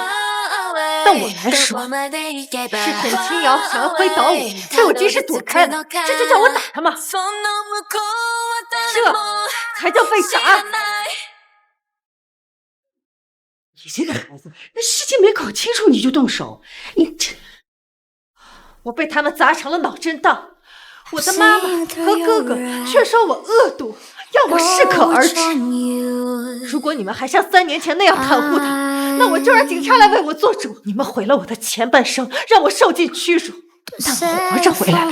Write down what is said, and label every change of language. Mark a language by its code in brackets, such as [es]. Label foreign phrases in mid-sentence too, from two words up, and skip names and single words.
[zh] 但我來說，是沈清瑤想要揮倒我，被我及時躲開了，這就叫我打他嗎？這才叫被打。你這個孩子，那事情沒搞清楚你就動手，你這…… 我被他們砸成了腦震盪，我的媽媽和哥哥卻說我惡毒，要我適可而止。如果你們還像3年前那樣袒護他，那我就讓警察來為我做主。你們毀了我的前半生，讓我受盡屈辱，但我活着回來了。